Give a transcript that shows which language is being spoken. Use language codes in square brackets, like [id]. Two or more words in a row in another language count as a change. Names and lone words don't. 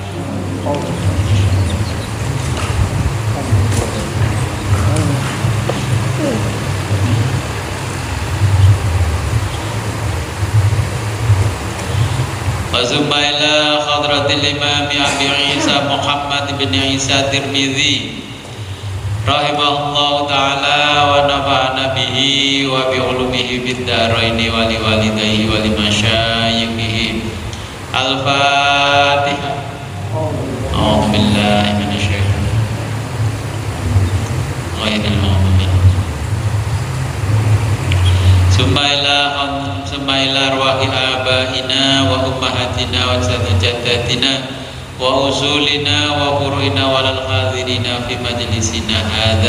[ar] ثم إلى حضرة الإمام أبي عيسى محمد بن عيسى الترمذي رحمه الله تعالى ونفعنا به وبعلومه في الدارين ولوالديه ولمشايخه. Al-Fatihah. أعوذ بالله من الشيطان الرجيم. ثم إلى أرواح آبائنا وأمهاتنا وساداتنا وأصولنا وفروعنا وللحاضرين في مجلسنا هذا.